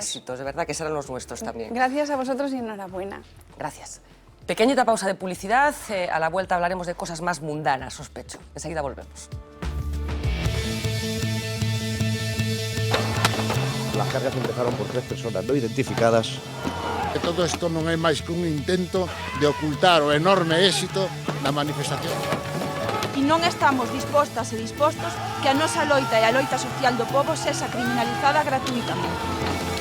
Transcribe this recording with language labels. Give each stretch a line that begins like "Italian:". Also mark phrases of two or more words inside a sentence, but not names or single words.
Spanish: éxitos, de verdad, que serán los nuestros también. Gracias a vosotros y enhorabuena. Gracias. Pequeñita pausa de publicidad. A la vuelta hablaremos de cosas más mundanas, sospecho. Enseguida volvemos. Las cargas empezaron por 3 personas no identificadas.
Galician: Que todo isto non é máis que un intento de ocultar o enorme éxito da manifestación. E non estamos dispostas e dispostos que a nosa loita e a loita social do pobo sexa criminalizada gratuitamente.